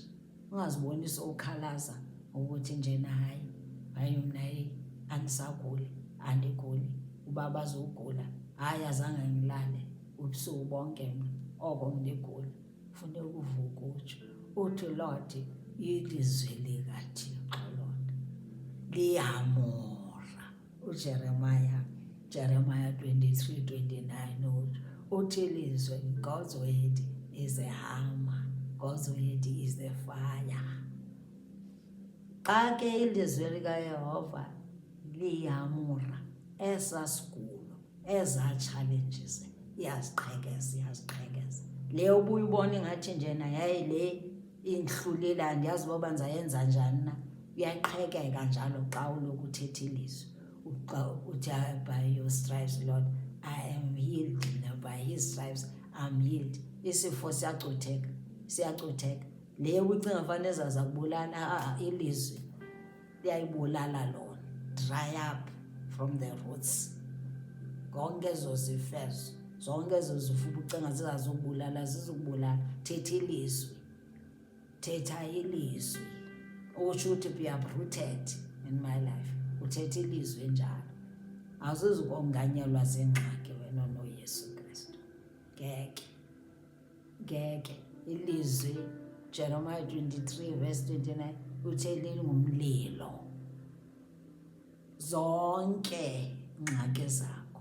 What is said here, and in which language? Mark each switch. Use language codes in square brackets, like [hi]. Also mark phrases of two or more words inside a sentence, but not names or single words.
[xh] Ungaziboni sowukhalaza ukuthi njena hayi mna andisaguli, andiguli, ubaba azogula, hayi azange ngilale ubusuku bonke mna, oko ndigula. Funeka uvuke utsho uthi Lord, ilizwi likaThixo Lord liyamora. Jeremiah 23:29 uthi ilizwi, [en] God's word is a hammer, God's word is a fire. [xh] Xa ke ilizwi likaYehova liyamora, esa sigulo, eza challenges iyaziqhekeza. Le ubuyibona ingathi njena yayi le indhlulile, andiyazi uba ndizayenza njani na. Uyaqhekeka njalo xa uloku uthetha ilizwi. [en] Uthi by your stripes Lord I am healed, by his stripes I'm healed. [xh] Isifo siyacutheka. Le ucinga fanele zaza kubulala, ilizwi liyayibulala lona. [en] Dry up from the roots. [xh] Konke ezo zifezo, zonke ezo zifo ubucinga zizazubulala, zizukubulala. Thetha ilizwi. Utsho uthi [en] be uprooted in my life. [xh] Uthetha ilizwi njalo. Awuzuzukonganyelwa ziingxaki wena noYesu Kristu. Ngeke. Ilizwi Jeremiah 23:29 uthi lingumlilo. Zonke ingxaki zakho.